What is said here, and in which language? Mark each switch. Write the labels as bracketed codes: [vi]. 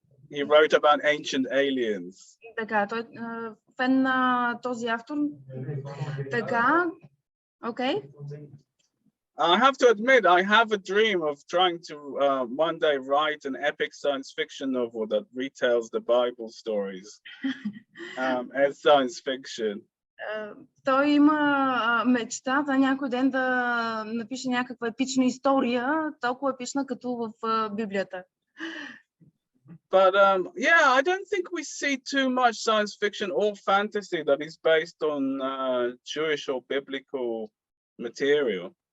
[en] he wrote about ancient aliens. [bg] Така, той фен на този автор. Така, okay. [en] I have to admit, I have a dream of trying to one day write an epic science fiction novel that retells the Bible stories as science fiction. [bg] Той има мечта за някой ден да напише някаква епична история, толкова епична като в Библията. [en] But yeah, I don't think we see too much science fiction or fantasy that is based on Jewish or biblical material.